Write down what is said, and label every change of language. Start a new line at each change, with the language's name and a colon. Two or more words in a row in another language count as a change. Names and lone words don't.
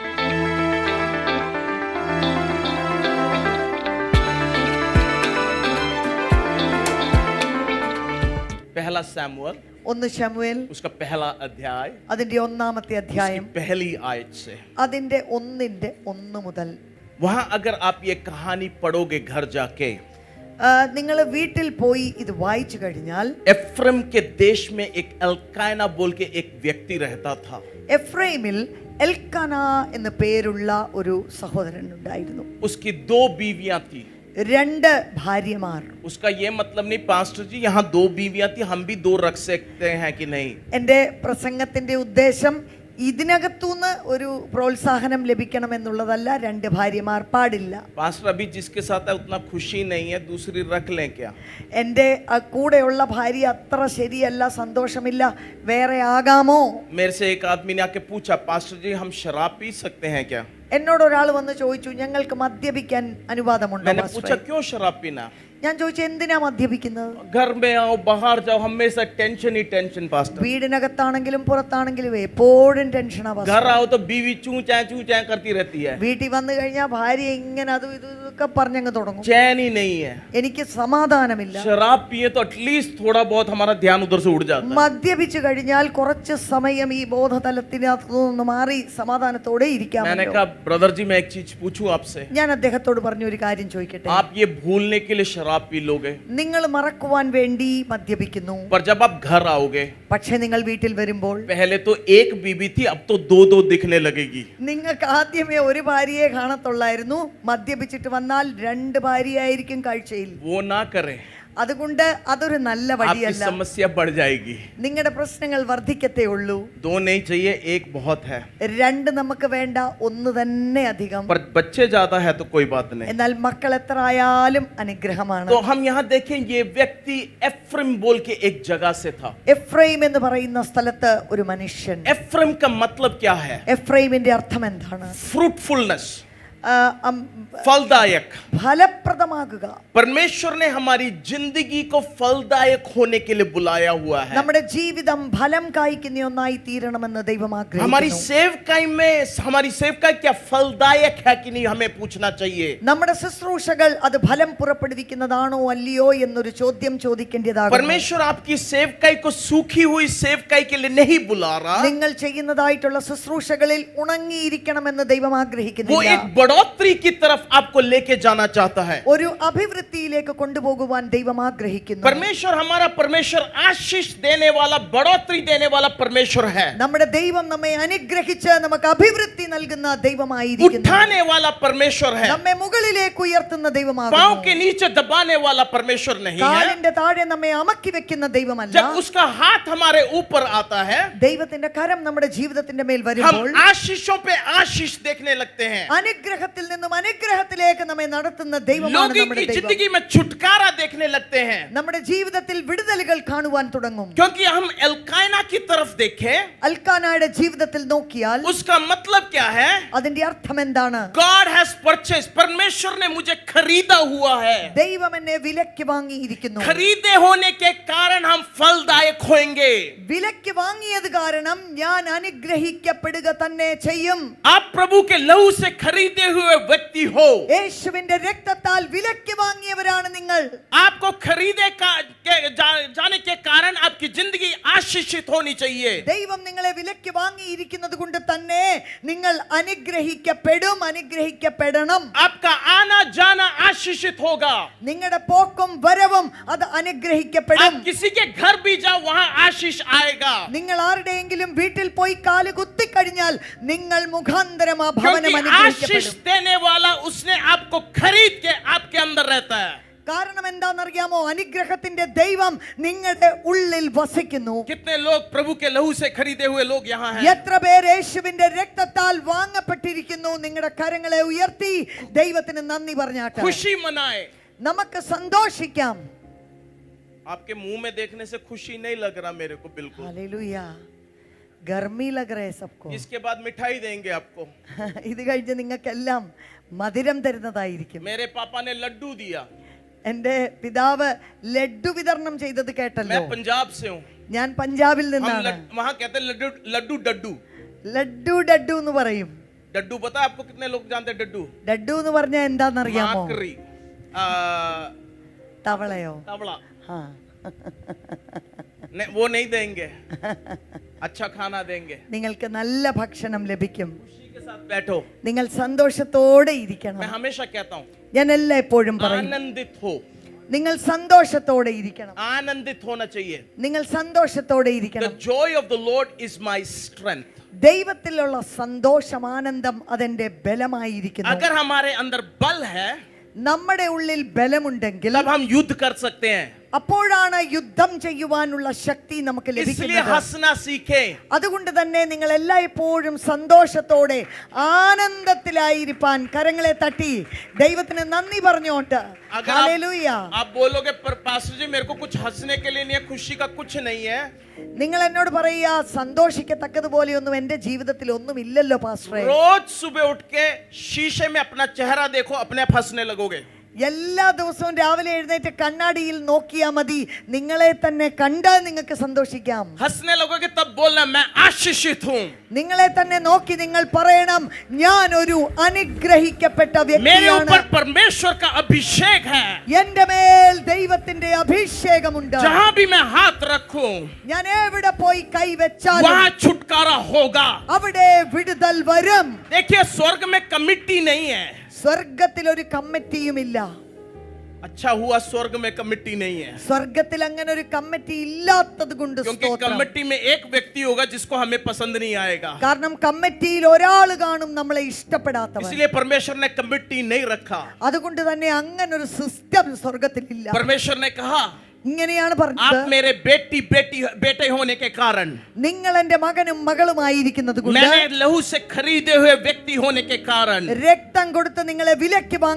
Hindi: पहला सैमुअल,
Malayalam: 1 ശമൂവേൽ
Hindi: उसका पहला अध्याय,
Malayalam: അതിന്റെ 1-ാമത്തെ അധ്യായം
Hindi: उसकी पहली आयत से.
Malayalam: അതിന്റെ 1 മുതൽ
Hindi: वहां अगर आप ये कहानी पढ़ोगे घर जाके,
Malayalam: നിങ്ങൾ വീട്ടിൽ പോയി ഇത് വായിച്ചു കഴിഞ്ഞാൽ,
Hindi: एफ्रेम के देश में एक एल्काना बोल के एक व्यक्ति रहता था.
Malayalam: എഫ്രൈമിൽ എൽക്കാന എന്ന പേരുള്ള ഒരു സഹോദരൻ ഉണ്ടായിരുന്നു.
Hindi: उसकी 2 बीवियां थी.
Malayalam: 2 ഭാര്യമാർ.
Hindi: उसका ये मतलब नहीं पास्टर जी यहाँ 2 बीवियां थी, हम भी 2 रख सकते हैं कि नहीं.
Malayalam: എൻ്റെ പ്രസംഗത്തിന്റെ ഉദ്ദേശം ഇതിനകത്തുനിന്ന് ഒരു പ്രോത്സാഹനം ലഭിക്കണം എന്നുള്ളതല്ല. 2 ഭാര്യമാർ പാടില്ല.
Hindi: पास्टर अभी जिसके साथ है उतना खुशी नहीं है, दूसरी रख लें क्या?
Malayalam: എൻ്റെ കൂടെയുള്ള ഭാര്യ അത്ര ശരിയല്ല, സന്തോഷമില്ല, വേറെ ആകാമോ?
Hindi: मेरे से एक आदमी ने आके पूछा, पास्टर जी हम शराब पी सकते हैं क्या?
Malayalam: എന്നോട് ഒരാൾ വന്ന് ചോദിച്ചു, ഞങ്ങൾക്ക് മദ്യപിക്കാൻ അനുവാദമുണ്ടോ
Hindi: मैंने
Malayalam: പാസ്റ്ററെ?
Hindi: पूछा क्यों शराब पीना?
Malayalam: ഞാൻ ചോദിച്ചു എന്തിനാ മദ്യപിക്കുന്നത്?
Hindi: घर में आओ बाहर जाओ हमेशा टेंशन ही टेंशन पास्टर।
Malayalam: വീടിനകത്താണെങ്കിലും പുറത്താണെങ്കിലും എപ്പോഴും ടെൻഷനാ പാസ്റ്റർ.
Hindi: घर आओ तो बीवी चू चाय करती रहती है,
Malayalam: വീട്ടിൽ വന്നു കഴിഞ്ഞാൽ ഭാര്യ ഇങ്ങനെ അതും ഇതൊക്കെ പറഞ്ഞങ്ങ് തുടങ്ങും.
Hindi: चैन ही नहीं है।
Malayalam: എനിക്ക് സമാധാനമില്ല.
Hindi: शराब पिए तो एटलीस्ट थोड़ा बहुत हमारा ध्यान उधर से उड़ जाता है।
Malayalam: മദ്യപിച്ചു കഴിഞ്ഞാൽ കുറച്ച് സമയം ഈ ബോധതലത്തിനകത്തു നിന്ന് മാറി സമാധാനത്തോടെ ഇരിക്കാം.
Hindi: मैंने कहा ब्रदर जी मैं एक चीज पूछूं आपसे,
Malayalam: ഞാൻ അദ്ദേഹത്തോട് പറഞ്ഞു ഒരു കാര്യം ചോദിക്കട്ടെ.
Hindi: आप ये भूलने के लिए शराब पी लोगे,
Malayalam: നിങ്ങൾ മറക്കുവാൻ വേണ്ടി മദ്യപിക്കുന്നു,
Hindi: पर जब आप घर आओगे
Malayalam: പക്ഷെ നിങ്ങൾ വീട്ടിൽ വരുമ്പോൾ
Hindi: पहले तो एक बीबी थी अब तो दो दो दिखने लगेगी।
Malayalam: നിങ്ങൾക്ക് ആദ്യമേ ഒരു ഭാര്യയെ കാണത്തുള്ളായിരുന്നു, മദ്യപിച്ചിട്ട് വന്നാൽ രണ്ട് ഭാര്യയായിരിക്കും കാഴ്ചയിൽ.
Hindi: वो ना करें,
Malayalam: അതുകൊണ്ട് അതൊരു നല്ല
Hindi: आपकी
Malayalam: വഴിയല്ല.
Hindi: समस्या बढ़ जाएगी।
Malayalam: നിങ്ങളുടെ പ്രശ്നങ്ങൾ വർദ്ധിക്കത്തേ ഉള്ളൂ.
Hindi: दो नहीं चाहिए, एक बहुत है,
Malayalam: രണ്ട് നമുക്ക് വേണ്ട, ഒന്ന് തന്നെ അധികം.
Hindi: पर बच्चे ज्यादा है तो कोई बात नहीं।
Malayalam: എന്നാൽ മക്കൾ എത്ര ആയാലും അനുഗ്രഹമാണ്.
Hindi: तो हम यहाँ देखें ये व्यक्ति एफ्रिम बोल के एक जगह से था।
Malayalam: എഫ്രൈം എന്ന് പറയുന്ന സ്ഥലത്ത് ഒരു മനുഷ്യൻ.
Hindi: एफ्रिम का मतलब क्या है?
Malayalam: എഫ്രൈമിന്റെ അർത്ഥം എന്താണ്?
English: फ्रूटफुलनेस,
Malayalam: ആ,
Hindi: फलदायक।
Malayalam: ഫലപ്രദമാകുക.
Hindi: परमेश्वर ने हमारी जिंदगी को फलदायक होने के लिए बुलाया हुआ है।
Malayalam: നമ്മുടെ ജീവിതം ഫലം കായ്ക്കുന്ന ഒന്നായി തീരണമെന്ന് ദൈവം
Hindi: हमारी
Malayalam: ആഗ്രഹിക്കുന്നു.
Hindi: सेवकाई में हमारी सेवकाई क्या फलदायक है कि नहीं हमें पूछना चाहिए।
Malayalam: നമ്മുടെ ശുശ്രൂഷകൾ അത് ഫലം പുറപ്പെടുവിക്കുന്നതാണോ അല്ലയോ എന്നൊരു ചോദ്യം ചോദിക്കേണ്ടതാകുന്നു.
Hindi: परमेश्वर आपकी सेवकाई को सूखी हुई सेवकाई के लिए नहीं बुला रहा,
Malayalam: നിങ്ങൾ ചെയ്യുന്നതായിട്ടുള്ള ശുശ്രൂഷകളിൽ ഉണങ്ങിയിരിക്കണമെന്ന് ദൈവം
Hindi: वो
Malayalam: ആഗ്രഹിക്കുന്നില്ല.
Hindi: एक बढ़ोतरी की तरफ आपको लेके जाना चाहता है।
Malayalam: ഒരു അഭിവൃദ്ധിയിലേക്ക് കൊണ്ടുപോകുവാൻ ദൈവം ആഗ്രഹിക്കുന്നു.
Hindi: परमेश्वर हमारा परमेश्वर आशीष देने वाला, बढ़ोतरी देने वाला परमेश्वर है।
Malayalam: നമ്മുടെ ദൈവം നമ്മെ അനുഗ്രഹിച്ച് നമുക്ക് അഭിവൃദ്ധി നൽകുന്ന ദൈവമായിരിക്കുന്നു.
Hindi: उठाने वाला परमेश्वर है,
Malayalam: നമ്മെ മുകളിലേക്ക് ഉയർത്തുന്ന
Hindi: पांव
Malayalam: ദൈവമാകുന്നു.
Hindi: के नीचे दबाने वाला परमेश्वर नहीं है।
Malayalam: കാലിന്റെ താഴെ നമ്മെ അമക്കി വെക്കുന്ന ദൈവമല്ല.
Hindi: जब उसका हाथ हमारे ऊपर आता है,
Malayalam: ദൈവത്തിന്റെ കരം നമ്മുടെ ജീവിതത്തിന്റെ മേൽ
Hindi: हम
Malayalam: വരുമ്പോൾ
Hindi: आशीषों पे आशीष देखने लगते हैं।
Malayalam: അനുഗ്രഹത്തിൽ നിന്നും അനുഗ്രഹത്തിലേക്ക് നമ്മെ നടത്തുന്ന ദൈവമാണ്
Hindi: लोगों
Malayalam: നമ്മുടെ
Hindi: की
Malayalam: ദൈവം.
Hindi: जिंदगी में छुटकारा देखने लगते हैं,
Malayalam: നമ്മുടെ ജീവിതത്തിൽ വിടുതലുകൾ കാണുവാൻ തുടങ്ങും.
Hindi: क्योंकि हम एल्काइना की तरफ देखें,
Malayalam: അൽക്കാനയുടെ ജീവിതത്തിൽ നോക്കിയാൽ
Hindi: उसका मतलब क्या है?
Malayalam: അതിന്റെ അർത്ഥം എന്താണ്?
English: God has purchased,
Hindi: परमेश्वर ने मुझे खरीदा हुआ है।
Malayalam: ദൈവം എന്നെ വിലയ്ക്ക് വാങ്ങിയിരിക്കുന്നു.
Hindi: खरीदे होने के कारण हम फलदायक होंगे।
Malayalam: വിലയ്ക്ക് വാങ്ങിയത് കാരണം ഞാൻ അനുഗ്രഹിക്കപ്പെടുക തന്നെ ചെയ്യും.
Hindi: आप प्रभु के लहू से खरीदे हुए व्यक्ति हो।
Malayalam: യേശുവിന്റെ രക്തത്താൽ വിലയ്ക്ക് വാങ്ങിയവരാണ് നിങ്ങൾ.
Hindi: आपको खरीदे जाने के कारण आपकी जिंदगी आशीषित होनी चाहिए।
Malayalam: ദൈവം നിങ്ങളെ വിലയ്ക്ക് വാങ്ങിയിരിക്കുന്നത് കൊണ്ട് തന്നെ നിങ്ങൾ അനുഗ്രഹിക്കപ്പെടും, അനുഗ്രഹിക്കപ്പെടണം.
Hindi: आपका आना जाना आशीषित होगा।
Malayalam: നിങ്ങളുടെ പോക്കും വരവും അത് അനുഗ്രഹിക്കപ്പെടും.
Hindi: आप किसी के घर भी जाओ वहां आशीष आएगा,
Malayalam: നിങ്ങൾ ആരുടെയെങ്കിലും വീട്ടിൽ പോയി കാല് കുത്തിക്കഴിഞ്ഞാൽ നിങ്ങൾ മുഖാന്തരം ആ ഭവനം
Hindi: क्योंकि आशीष
Malayalam: അനുഗ്രഹിക്കപ്പെടും.
Hindi: देने वाला उसने आपको खरीद के आपके अंदर रहता है।
Malayalam: കാരണം എന്താണെന്നറിയാമോ? അനുഗ്രഹത്തിന്റെ ദൈവം നിങ്ങളുടെ ഉള്ളിൽ വസിക്കുന്നു.
Hindi: कितने लोग प्रभु के लहू से खरीदे हुए लोग यहाँ हैं?
Malayalam: എത്ര പേർ യേശുവിന്റെ രക്തത്താൽ വാങ്ങപ്പെട്ടിരിക്കുന്നു? നിങ്ങളുടെ കരങ്ങളെ ഉയർത്തി ദൈവത്തിന് നന്ദി പറഞ്ഞാട്ടെ.
Hindi: खुशी मनाए।
Malayalam: നമുക്ക് സന്തോഷിക്കാം.
Hindi: आपके मुंह में देखने से खुशी नहीं लग रहा मेरे को बिल्कुल। ഹല്ലേലൂയ. गर्मी लग रहे सबको. इसके बाद मिठाई देंगे आपको।
Malayalam: ഇത് കഴിഞ്ഞ് നിങ്ങൾക്കെല്ലാം മധുരം തരുന്നതായിരിക്കും.
Hindi: मेरे पापा ने लड्डू दिया।
Malayalam: എന്റെ പിതാവ് ലഡ്ഡു വിതരണം ചെയ്തത് കേട്ടല്ലോ.
Hindi: मैं पंजाब से हूँ,
Malayalam: ഞാൻ പഞ്ചാബിൽ
Hindi: हम
Malayalam: നിന്നാണ്.
Hindi: वहाँ कहते हैं लड्डू लड्डू डड्डू।
Malayalam: ലഡ്ഡു ഡഡ്ഡു എന്ന് പറയും.
Hindi: डड्डू पता है आपको? कितने लोग जानते हैं डड्डू?
Malayalam: ഡഡ്ഡു എന്ന് പറഞ്ഞാൽ എന്താണെന്നറിയാമോ?
Hindi: माकरी,
Malayalam: തവളയോ?
Hindi: तवड़ा।
Malayalam: ആ.
Hindi: वो नहीं देंगे, अच्छा खाना देंगे।
Malayalam: നിങ്ങൾക്ക് നല്ല ഭക്ഷണം ലഭിക്കും.
Hindi: खुशी के साथ बैठो।
Malayalam: നിങ്ങൾ സന്തോഷത്തോടെ ഇരിക്കണം.
Hindi: मैं हमेशा कहता हूँ
Malayalam: ഞാൻ എല്ലായ്പ്പോഴും പറയും,
Hindi: आनंदित हो,
Malayalam: നിങ്ങൾ സന്തോഷത്തോടെ ഇരിക്കണം.
Hindi: आनंदित होना चाहिए।
Malayalam: നിങ്ങൾ സന്തോഷത്തോടെ
English: The
Malayalam: ഇരിക്കണം.
English: joy of the Lord is my strength.
Malayalam: ദൈവത്തിലുള്ള സന്തോഷം, ആനന്ദം അതെന്റെ ബലമായിരിക്കുന്നു.
Hindi: अगर हमारे अंदर बल है
Malayalam: നമ്മുടെ ഉള്ളിൽ ബലമുണ്ടെങ്കിൽ
Hindi: तब हम युद्ध कर सकते हैं।
Malayalam: അപ്പോഴാണ് യുദ്ധം ചെയ്യുവാനുള്ള ശക്തി നമുക്ക്
Hindi: इसलिए
Malayalam: ലഭിക്കുന്നത്.
Hindi: हंसना सीखें।
Malayalam: അതുകൊണ്ട് തന്നെ നിങ്ങൾ എല്ലായ്പ്പോഴും സന്തോഷത്തോടെ ആനന്ദത്തിലായിരിക്കാൻ കരങ്ങളെ തട്ടി ദൈവത്തിന് നന്ദി പറഞ്ഞോട്ട്.
Hindi: अगर
Malayalam: ഹല്ലേലൂയ.
Hindi: आप बोलोगे पर पास्टर जी मेरे को कुछ हंसने के लिए नहीं है, खुशी का कुछ नहीं है,
Malayalam: നിങ്ങൾ എന്നോട് പറയുക, സന്തോഷിക്കത്തക്കതുപോലെയൊന്നും എന്റെ ജീവിതത്തിൽ ഒന്നും ഇല്ലല്ലോ പാസ്റ്ററെ.
Hindi: रोज सुबह उठ के शीशे में अपना चेहरा देखो, अपने आप हंसने लगोगे।
Malayalam: എല്ലാ ദിവസവും രാവിലെ എഴുന്നേറ്റ് കണ്ണാടിയിൽ നോക്കിയാ മതി, നിങ്ങളെ തന്നെ കണ്ടാൽ നിങ്ങൾക്ക് സന്തോഷിക്കാം.
Hindi: हंसने लगोगे तब बोलना मैं आशीषित हूँ.
Malayalam: നിങ്ങളെ തന്നെ നോക്കി നിങ്ങൾ പറയണം, ഞാൻ ഒരു അനുഗ്രഹിക്കപ്പെട്ട
Hindi: मेरे
Malayalam: വ്യക്തിയാണ്.
Hindi: ऊपर परमेश्वर का अभिषेक है.
Malayalam: എന്റെ മേൽ ദൈവത്തിന്റെ അഭിഷേകമുണ്ട്.
Hindi: जहाँ भी मैं हाथ रखूं
Malayalam: ഞാൻ എവിടെ പോയി കൈവച്ചാലും
Hindi: वहाँ छुटकारा होगा.
Malayalam: അവിടെ വിടുതൽ വരും.
Hindi: देखिए स्वर्ग में कमिटी नहीं है.
Malayalam: സ്വർഗത്തിൽ ഒരു കമ്മിറ്റിയുമില്ല.
Hindi: अच्छा हुआ स्वर्ग में कमिटी नहीं है,
Malayalam: സ്വർഗത്തിൽ അങ്ങനെ ഒരു കമ്മിറ്റി ഇല്ലാത്തത് കൊണ്ട്
Hindi: क्योंकि
Malayalam: സ്തോത്രം.
Hindi: कमिटी में एक व्यक्ति होगा जिसको हमें पसंद नहीं आएगा.
Malayalam: കാരണം കമ്മിറ്റിയിൽ ഒരാൾ കാണും നമ്മളെ ഇഷ്ടപ്പെടാത്തവൻ.
Hindi: इसलिए परमेश्वर ने कमिटी नहीं रखा.
Malayalam: അതുകൊണ്ട് തന്നെ അങ്ങനെ ഒരു സിസ്റ്റം സ്വർഗത്തിലില്ല.
Hindi: परमेश्वर ने कहा
Malayalam: ഇങ്ങനെയാണ്
Hindi: आप
Malayalam: പറഞ്ഞത്,
Hindi: मेरे बेटे होने के कारण,
Malayalam: നിങ്ങൾ എന്റെ മകനും മകളുമായിരിക്കുന്നത് കൊണ്ട്,
Hindi: मैंने लहू से खरीदे हुए व्यक्ति होने के कारण
Malayalam: രക്തം കൊടുത്ത് നിങ്ങളെ വിലയ്ക്ക്
Hindi: मैं